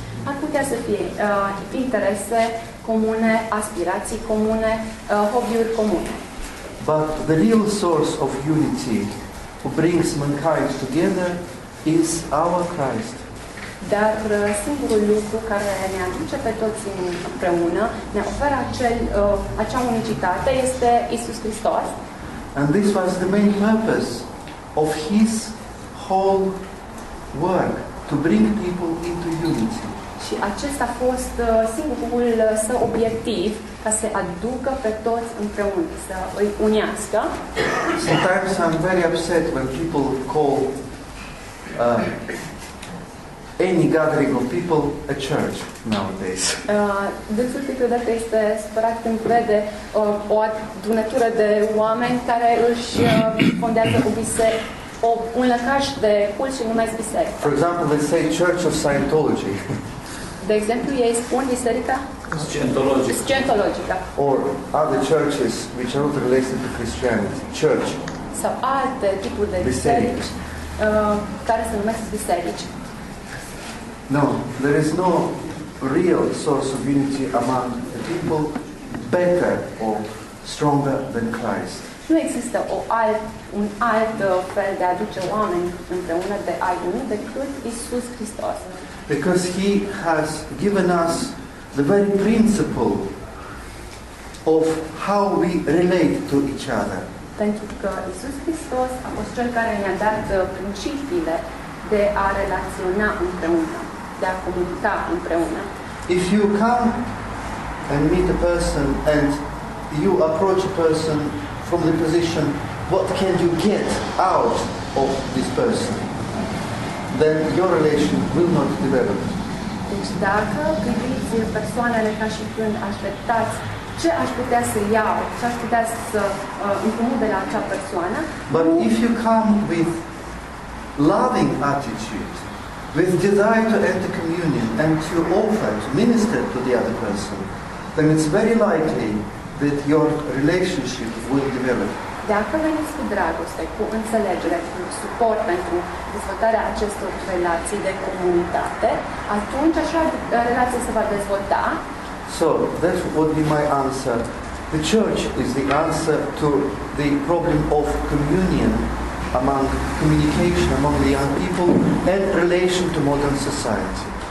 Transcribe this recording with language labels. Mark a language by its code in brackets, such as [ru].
[ro] Ar putea să fie interese comune, aspirații comune, hobby-uri comune. [en] But the real source of unity who brings mankind together is our Christ. [ro] Dar singurul lucru care ne aduce pe toți împreună, ne oferă acea unicitate, este Iisus Hristos. [en] And this was the main purpose of His whole work, to bring people into unity. [ro] Și acesta a fost singurul său obiectiv, ca să aducă pe toți împreună, să îi unească. [en] Sometimes I'm very upset when people call any gathering of people a church nowadays. [ro] Dânsul câteodată este supărat când vede o adunătură de oameni care își fondează un lăcaș de cult și numesc biserică. [en] For example, let's say Church of Scientology. [ro] De exemplu, ei spun biserica Scientologică. [en] Or other churches which are not related to Christianity. Church. [ro] Sau alte tipuri de biserici care se numesc biserici. [en] No, there is no real source of unity among the people better or stronger than Christ. [ro] Nu există un alt fel de a aduce oameni împreună, de a uni, decât Iisus Hristos. [en] Because He has given us the very principle of how we relate to each other. [ro] Pentru că Iisus Hristos a fost Cel care ne-a dat principiile de a relaționa împreună, de a comunica împreună. [en] If you come and meet a person and you approach a person from the position, what can you get out of this person? Then your relation will not develop. [ro] Deci dacă priviți persoanele ca și când așteptați ce aș putea să iau, ce aș putea să împrumut de la acea persoană. [en] But if you come with loving attitude, with desire to enter communion and to offer, to minister to the other person, then it's very likely that your relationship will develop. [ro] Dacă veniți cu dragoste, cu înțelegere, cu suport pentru dezvoltarea acestor relații de comunitate, atunci așa relația se va dezvolta. [en] So that would be my answer. The church is the answer to the problem of communion among communication among the young people and relation to modern society.